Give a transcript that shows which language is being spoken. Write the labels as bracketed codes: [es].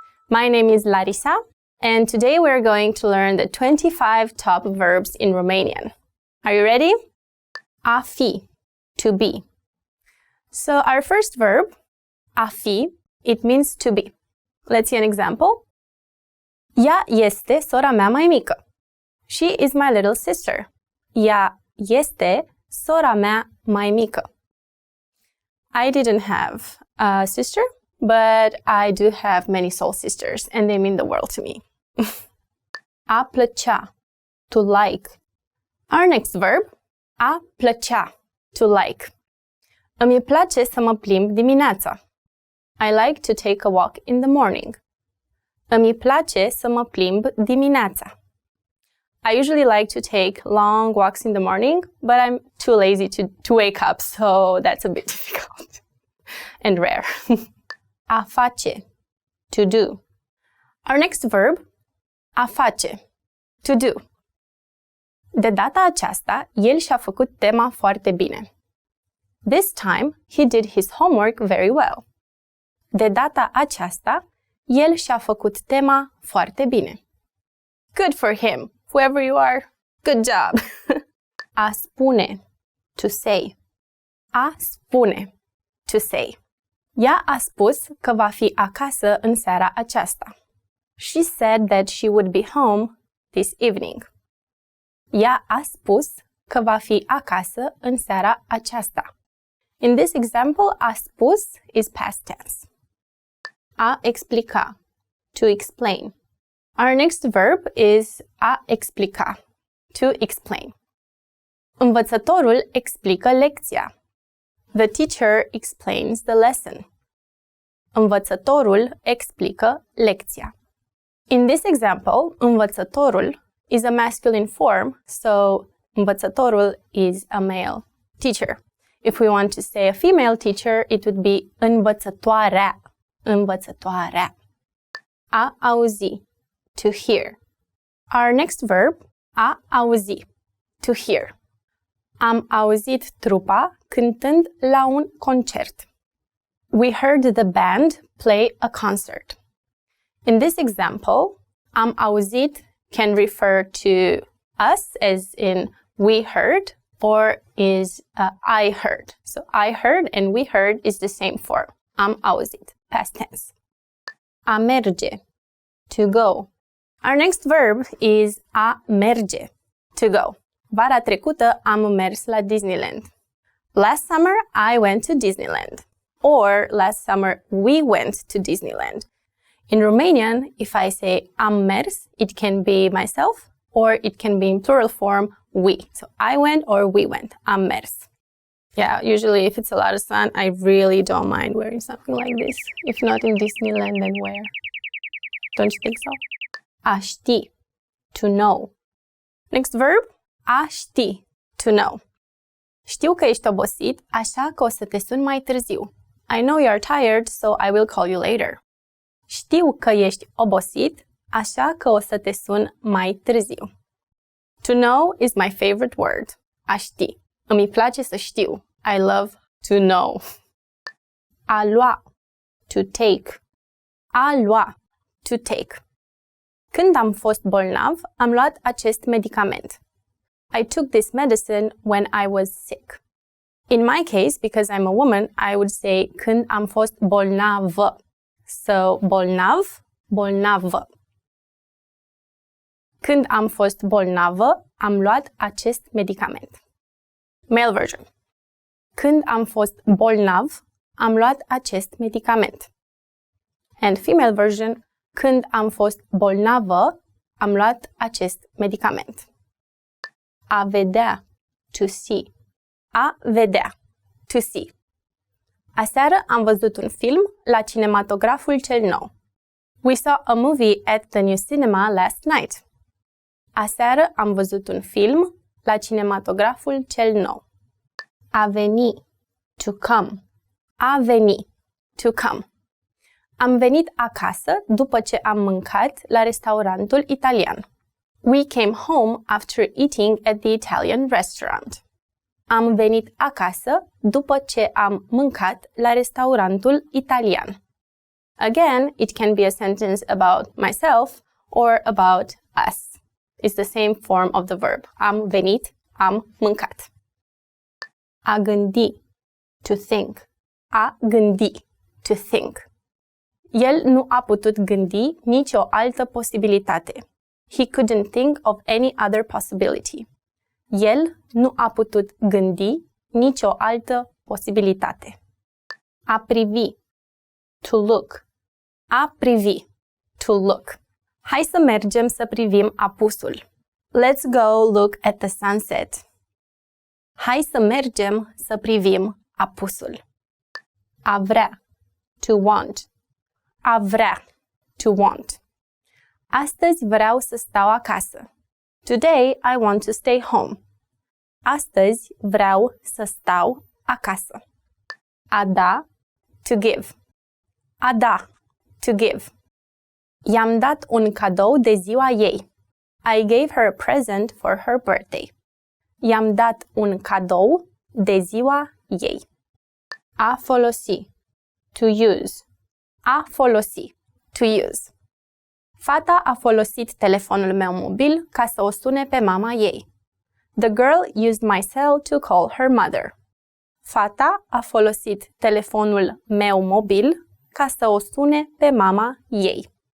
[en] My name is Larisa, and today we're going to learn the 25 top verbs in Romanian. Are you ready? A fi, to be. So our first verb, a fi, it means to be. Let's see an example. [ro] Ea este sora mea mai mică. [en] She is my little sister. [ro] Ea este sora mea mai mică. [en] I didn't have a sister, but I do have many soul sisters, and they mean the world to me. A plăcea, to like. Our next verb, a plăcea, to like. [ro] Îmi place să mă plimb dimineața. [en] I like to take a walk in the morning. [ro] Îmi place să mă plimb dimineața. [en] I usually like to take long walks in the morning, but I'm too lazy to wake up, so that's a bit difficult and rare. A face, to do. Our next verb, a face, to do. [ro] De data aceasta, el și-a făcut tema foarte bine. [en] This time, he did his homework very well. [ro] De data aceasta, el și-a făcut tema foarte bine. [en] Good for him, whoever you are. Good job. A spune, to say. A spune, to say. [ro] Ea a spus că va fi acasă în seara aceasta. [en] She said that she would be home this evening. [ro] Ea a spus că va fi acasă în seara aceasta. [en] In this example, a spus is past tense. A explica, to explain. Our next verb is a explica, to explain. [ro] Învățătorul explică lecția. [en] The teacher explains the lesson. [ro] Învățătorul explică lecția. [en] In this example, învățătorul is a masculine form, so învățătorul is a male teacher. If we want to say a female teacher, it would be învățătoarea. Învățătoarea. A auzi, to hear. Our next verb, a auzi, to hear. [ro] Am auzit trupa cântând la un concert. [en] We heard the band play a concert. In this example, am auzit can refer to us, as in we heard, or is I heard. So I heard and we heard is the same form. Am auzit, past tense. A merge, to go. Our next verb is a merge, to go. [ro] Vara trecută am mers la Disneyland. [en] Last summer I went to Disneyland. Or last summer we went to Disneyland. In Romanian, if I say am mers, it can be myself or it can be in plural form we. So I went or we went. Am mers. Yeah, usually if it's a lot of sun, I really don't mind wearing something like this. If not in Disneyland, then where? Don't you think so? A ști, to know. Next verb, a ști, to know. [ro] Știu că ești obosit, așa că o să te sun mai târziu. [en] I know you're tired, so I will call you later. [ro] Știu că ești obosit, așa că o să te sun mai târziu. [en] To know is my favorite word. [ro] A ști. Îmi place să știu. [en] I love to know. A lua, to take. A lua, to take. [ro] Când am fost bolnav, am luat acest medicament. [en] I took this medicine when I was sick. In my case, because I'm a woman, I would say [ro] când am fost bolnavă. [en] So, bolnav, bolnavă. [ro] Când am fost bolnavă, am luat acest medicament. [en] Male version. [ro] Când am fost bolnav, am luat acest medicament. [en] And female version. [ro] Când am fost bolnavă, am luat acest medicament. [en] A vedea, to see. A vedea, to see. [ro] Aseară am văzut un film la cinematograful cel nou. [en] We saw a movie at the new cinema last night. [ro] Aseară am văzut un film la cinematograful cel nou. [en] A veni, to come. A veni, to come. [ro] Am venit acasă după ce am mâncat la restaurantul italian. [en] We came home after eating at the Italian restaurant. [ro] Am venit acasă după ce am mâncat la restaurantul italian. [en] Again, it can be a sentence about myself or about us. It's the same form of the verb. [ro] Am venit, am mâncat. A gândi, to think. [en] A gândi, to think. [ro] El nu a putut gândi nicio altă posibilitate. [en] He couldn't think of any other possibility. [ro] El nu a putut gândi nicio altă posibilitate. [en] A privi, to look. A privi, to look. [ro] Hai să mergem să privim apusul. [en] Let's go look at the sunset. [ro] Hai să mergem să privim apusul. A vrea, to want. A vrea, to want. Astăzi vreau să stau acasă. [en] Today I want to stay home. [ro] Astăzi vreau să stau acasă. [en] A da, to give. A da, to give. [ro] I-am dat un cadou de ziua ei. [en] I gave her a present for her birthday. [ro] I-am dat un cadou de ziua ei. [en] A folosi, to use. A folosi, to use. [ro] Fata a folosit telefonul meu mobil ca să o sune pe mama ei. [en] The girl used my cell to call her mother. [ro] Fata a folosit telefonul meu mobil ca să o sune pe mama ei.